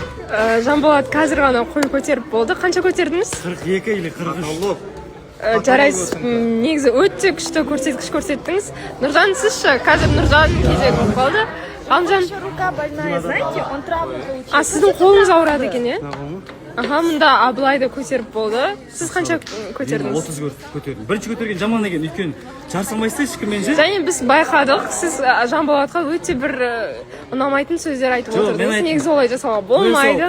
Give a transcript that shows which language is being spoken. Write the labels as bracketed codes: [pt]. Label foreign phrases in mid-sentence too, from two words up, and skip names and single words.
[kk] Жанболат қазір ғана қой көтеріп болды. Қанша көтердіңіз? [ru] 42 или 43. [kk] Жарайсыз, негізі өте күшті көрсеткіш көрсеттіңіз. Нұржан, сізші? Қазір Нұржан кезегі болып қалды. Ғалымжан. [ru] Рука больная, знаете, он травму получил. [kk] Сіздің қолыңыз ауырады екен, е? Аха, мұнда Абылайды көтеріп болды. Сіз қанша көтердіңіз? 30 көтердім. Бірінші көтерген жаман екен, өйткені жарсамайсыз ешкіммен же. Және біз байқадық, сіз Жанболатқа өте бір ұнамайтын сөздер айтып отырдыңыз. Негізі олай жасауға болмайды.